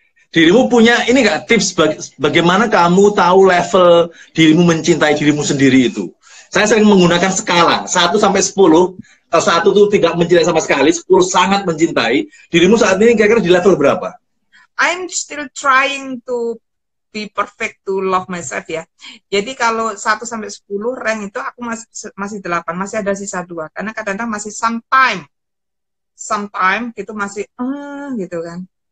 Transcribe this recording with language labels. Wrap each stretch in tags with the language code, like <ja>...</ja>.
<id>Dirimu punya ini nggak tips bagaimana kamu tahu level dirimu mencintai dirimu sendiri itu? Saya sering menggunakan skala 1 sampai 10. Kalau 1 itu tidak mencintai sama sekali, 10 sangat mencintai. Dirimu saat ini kira-kira di level berapa?</id> <en>I'm still trying to be perfect to love myself ya.</en> <id>Jadi kalau 1 sampai 10 rank itu aku masih 8, masih ada sisa 2 karena kadang-kadang masih sometime gitu masih gitu kan.</id>